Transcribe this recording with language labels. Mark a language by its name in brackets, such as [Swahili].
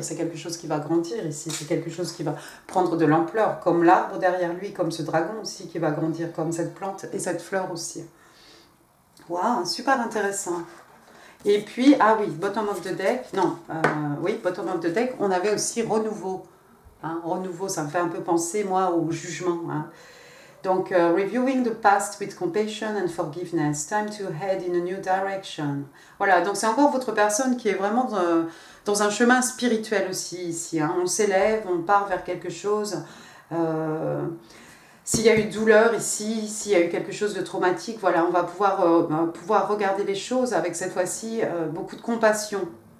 [French] C'est quelque chose qui va grandir ici, c'est quelque chose qui va prendre de l'ampleur, comme l'arbre derrière lui, comme ce dragon aussi qui va grandir, comme cette plante et cette fleur aussi. Waouh, super intéressant. Et puis, ah oui, [English] bottom of the deck, [French] non, oui, bottom of the deck, on avait aussi renouveau. Hein, renouveau, ça me fait un peu penser, moi, au jugement. Hein. [English] Donc, reviewing the past with compassion and forgiveness, time to head in a new direction. [French] Voilà, donc c'est encore votre personne qui est vraiment dans un chemin spirituel aussi ici. Hein. On s'élève, on part vers quelque chose. S'il y a eu douleur ici, s'il y a eu quelque chose de traumatique, voilà, on va pouvoir regarder les choses avec cette fois-ci beaucoup de compassion.